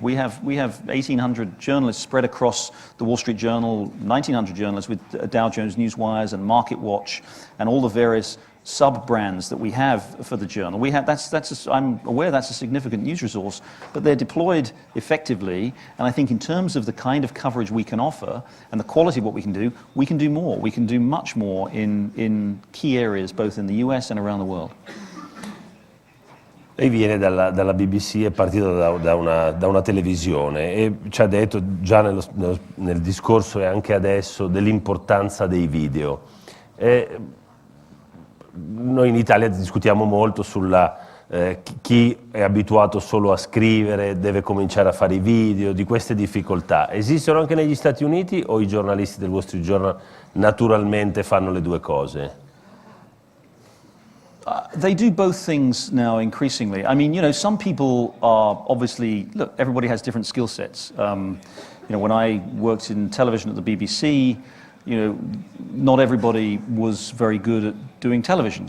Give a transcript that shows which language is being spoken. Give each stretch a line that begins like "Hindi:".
English: We have 1,800 journalists spread across the Wall Street Journal, 1,900 journalists with Dow Jones Newswires and MarketWatch, and all the various sub-brands that we have for the journal. I'm aware that's a significant news resource, but they're deployed effectively, and I think in terms of the kind of coverage we can offer and the quality of what we can do more. We can do much more in key areas, both in the US and around the world.
Italian: Lei viene dalla BBC, è partito da una televisione e ci ha detto già nel discorso e anche adesso dell'importanza dei video. Noi in Italia discutiamo molto sulla chi è abituato solo a scrivere deve cominciare a fare i video, di queste difficoltà. Esistono anche negli Stati Uniti o i giornalisti del Wall Street Journal naturalmente fanno le due cose?
English: They do both things now increasingly. I mean, some people are obviously, look, everybody has different skill sets. When I worked in television at the BBC, not everybody was very good at doing television.